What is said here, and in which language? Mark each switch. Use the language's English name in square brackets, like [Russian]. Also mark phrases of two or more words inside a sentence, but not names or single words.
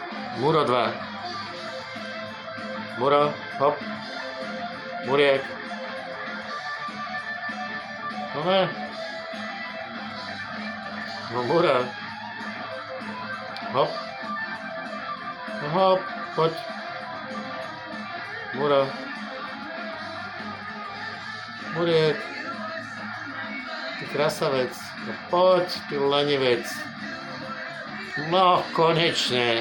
[Slovak] Muro 2. Muro, hop. Muriek. No ne. No Muro. Hop. No hop, poď. Muro. Muriek. Ty krasavec. No poď, ty lenivec. No, konečne.